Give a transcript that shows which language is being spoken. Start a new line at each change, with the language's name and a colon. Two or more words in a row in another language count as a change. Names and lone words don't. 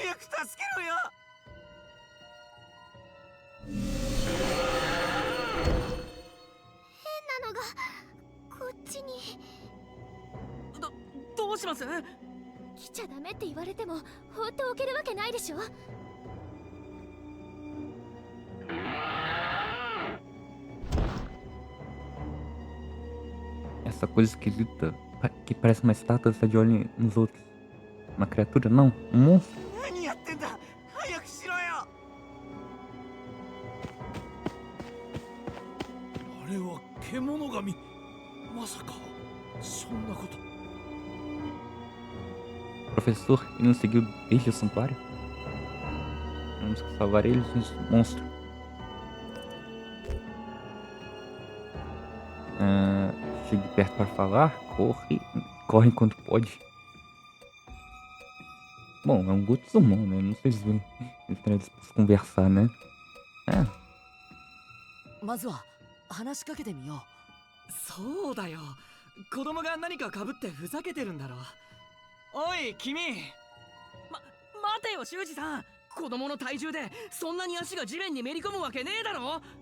Japanese: 早く助けろよ。変なのがこっちに。どうします？来ちゃダメって言われても放っておけるわけないでしょ。
Portuguese: Essa coisa esquisita que parece uma estátua está de olho nos outros. Uma criatura? Não, um monstro. 何やってんだ。早くしろよ。あれは獣神。まさかそんなこと。 Professor, ele nos seguiu desde o santuário? Temos que salvar eles desse monstro. Chegue perto para falar. Corre enquanto pode. Bom, é um Gotsumon, né? Não sei se eles estão dispostos a conversar, né? É.
Japanese: まずは話しかけてみよう。そうだよ。子供が何か被ってふざけてるんだろう。おい君。待てよ修二さん。子供の体重でそんなに足が地面にめり込むわけねえだろ。